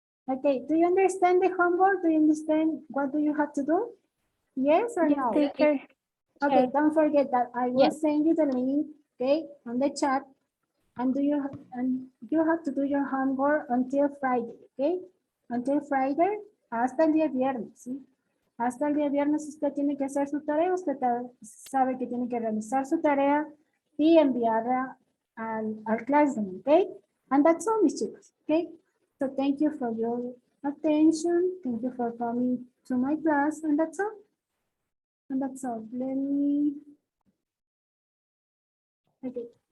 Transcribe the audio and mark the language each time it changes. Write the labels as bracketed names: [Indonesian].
[English] Okay, do you understand the homework? Do you understand what do you have to do? Yes or Yes, no? teacher. Okay, don't forget that I will Yes. send you the link, okay, on the chat. And you have to do your homework until Friday, okay? Until Friday, [Spanish] hasta el día viernes, ¿sí? Hasta el día viernes usted tiene que hacer su tarea, usted sabe que tiene que realizar su tarea y enviarla al classroom, okay? [English] And that's all, [Spanish] mis chicos, [English] okay? So thank you for your attention. Thank you for coming to my class, and that's all. And that's all. Let me, okay.